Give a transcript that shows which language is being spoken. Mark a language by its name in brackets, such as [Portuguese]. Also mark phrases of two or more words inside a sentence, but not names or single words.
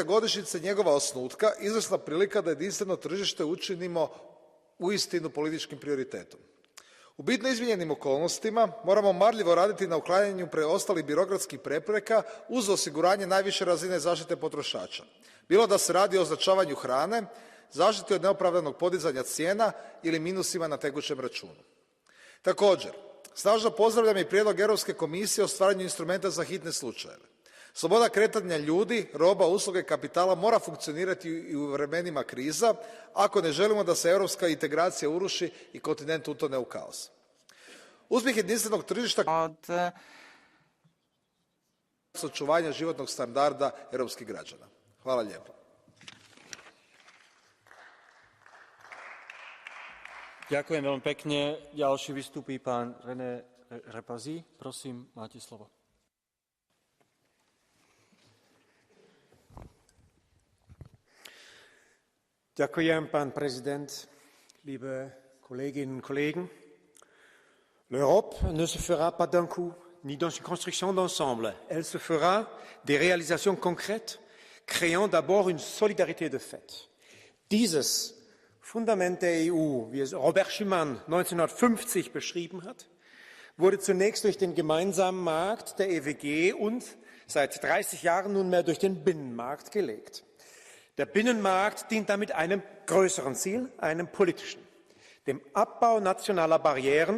[Croatian] godišnjice njegova osnutka izvrsna prilika da jedinstveno tržište učinimo uistinu političkim prioritetom. U bitno izmijenjenim okolnostima moramo marljivo raditi na uklanjanju preostalih birokratskih prepreka uz osiguranje najviše razine zaštite potrošača. Bilo da se radi o označavanju hrane, zaštiti od neopravdanog podizanja cijena ili minusima na tekućem računu. Također, snažno pozdravljam i prijedlog Europske komisije o stvaranju instrumenta za hitne slučajeve. Sloboda kretanja ljudi, roba, usluge, kapitala mora funkcionirati i u vremenima kriza ako ne želimo da se europska integracija uruši i kontinent utone u kaos. Uspjeh jedinstvenog tržišta od očuvanja životnog standarda europskih građana. Hvala lijepo. [Slovak] Ďakujem veľmi pekne. Ďalší vystúpi pán René Repazi. Prosím, máte slovo. Ďakujem, pán prezident, [German] liebe Kolleginnen und Kollegen. [French] L'Europe ne se fera pas d'un coup, ni dans une construction d'ensemble. Elle se fera des réalisations concrètes, créant d'abord une solidarité de fait. [German] Dieses Fundament der EU, wie es Robert Schuman 1950 beschrieben hat, wurde zunächst durch den gemeinsamen Markt der EWG und seit 30 Jahren nunmehr durch den Binnenmarkt gelegt. Der Binnenmarkt dient damit einem größeren Ziel, einem politischen, dem Abbau nationaler Barrieren.